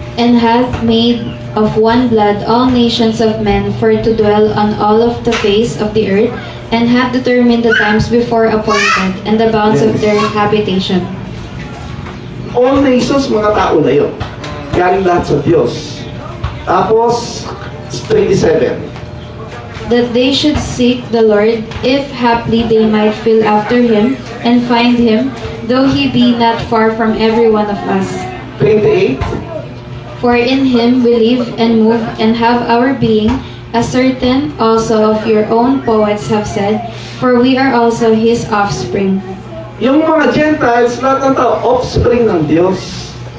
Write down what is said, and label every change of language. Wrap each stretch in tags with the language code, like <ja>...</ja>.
<en>And hath made of one blood all nations of men for to dwell on all of the face of the earth, and hath determined the times before appointed, and the bounds of their habitation. All nations,</en> <tl>mga tao na yun. Galing lahat sa Diyos. Tapos, 27.</tl> <en>That they should seek the Lord, if haply they might feel after him, and find him, though he be not far from every one of us. 28. For in him we live and move and have our being, as certain also of your own poets have said, for we are also his offspring.</en> <tl>Yung mga Gentiles, lahat ng tao, offspring ng Diyos.</tl>